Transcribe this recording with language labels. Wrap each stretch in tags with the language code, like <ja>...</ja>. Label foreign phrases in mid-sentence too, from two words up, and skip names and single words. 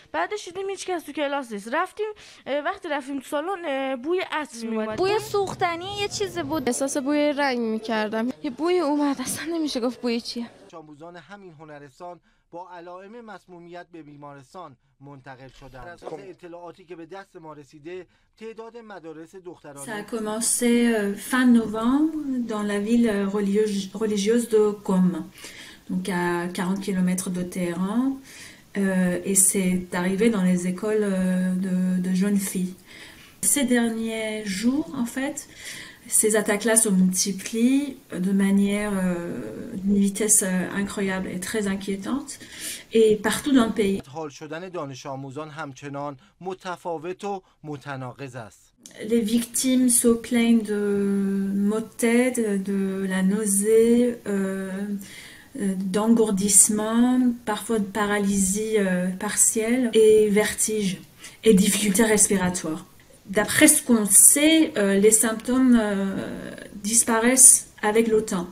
<fa>بعدش دیدیم هیچ کس تو کلاس نیست. وقتی رفتیم تو سالن بوی عطر میومد. بوی سوختنی یه چیزی بود. احساس بوی رنگ می‌کردم. یه بوی اومد، اصلا نمیشه گفت بوی چیه. آموزان همین هنرستان با علائم مسمومیت به بیمارستان منتقل شدند. بر اساس اطلاعاتی که به دست ما رسیده، تعداد مدارس دخترانه</fa> <fr>Ça a commencé fin novembre dans la ville religieuse de Qom, donc à 40 km de Téhéran, et c'est arrivé dans les écoles de jeunes filles. Ces derniers jours, en fait, ces attaques-là se multiplient de manière, d'une vitesse incroyable et très inquiétante, et partout dans le pays.</fr> <fa>حال شدن دانش آموزان همچنان متفاوت و متناقض است.</fa> <fr>Les victimes se plaignent de maux de tête, de la nausée, d'engourdissement, parfois de paralysie partielle et vertige et difficultés respiratoires. D'après ce qu'on sait, les symptômes disparaissent avec le temps.</fr>